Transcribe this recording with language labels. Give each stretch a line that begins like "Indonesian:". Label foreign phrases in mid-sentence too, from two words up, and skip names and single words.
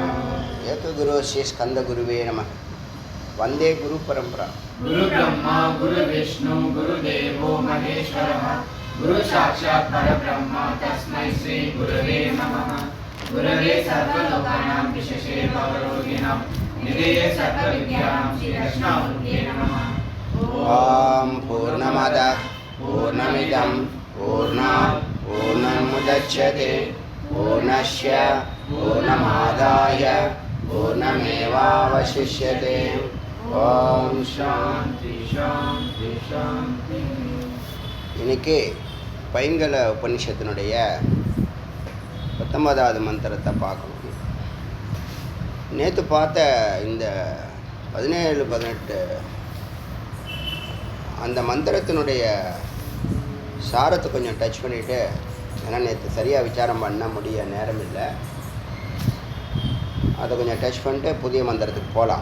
Sanskrit: एकगुरु श्री स्कन्द गुरवे नमः वन्दे गुरु परम्परा. गुरु ब्रह्मा गुरु विष्णु गुरु देवो महेश्वरः गुरु साक्षात् परब्रह्म तस्मै श्री गुरवे नमः. गुरवे सर्वलोकानां भिषजे भवरोगिणाम् निधये सर्वविद्यानां श्री दक्षिणामूर्तये नमः. ॐ पूर्णमदः पूर्णमिदं पूर्णात् पूर्णमुदच्यते पूर्णस्य पूर्णमादाय पूर्णमेवावशिष्यते. ॐ शान्तिः शान्तिः शान्तिः.
Tamil: இன்னைக்கு பைங்கல உபனிஷத்தினுடைய 19வது மந்திரத்தை பார்க்கணும். நேற்று பார்த்த இந்த 17, 18 அந்த மந்திரத்தினுடைய சாரத்தை கொஞ்சம் டச் பண்ணிவிட்டு, ஏன்னா நேற்று சரியாக விசாரம் பண்ண முடிய நேரம் இல்லை, அதை கொஞ்சம் டச் பண்ணிட்டு புதிய மந்திரத்துக்கு போகலாம்.